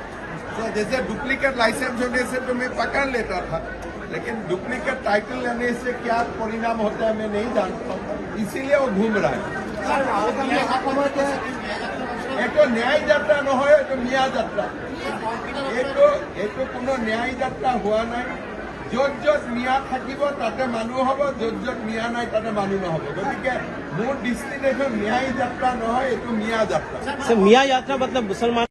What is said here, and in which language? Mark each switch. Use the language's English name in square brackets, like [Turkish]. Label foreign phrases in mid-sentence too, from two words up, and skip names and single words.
[Hindi] तो जैसे डुप्लीकेट लाइसेंस होने से तो मैं पकड़ लेता था, लेकिन डुप्लीकेट टाइटल लेने से क्या परिणाम होता है मैं नहीं जानता, इसीलिए वो घूम रहा है। एक तो न्याय यात्रा न हो तो मिया यात्रा, एक तो कोनो न्याय यात्रा हुआ नहीं। [Assamese] য'ত য'ত মিয়া থাকিব তাতে মানুহ হ'ব, য'ত য'ত মিয়া নাই তাতে মানুহ নহ'ব। গতিকে মোৰ দৃষ্টিত এইটো ন্যায় যাত্ৰা নহয়, এইটো মিয়া যাত্ৰা। [Hindi] सर मियाँ यात्रा मतलब मुसलमान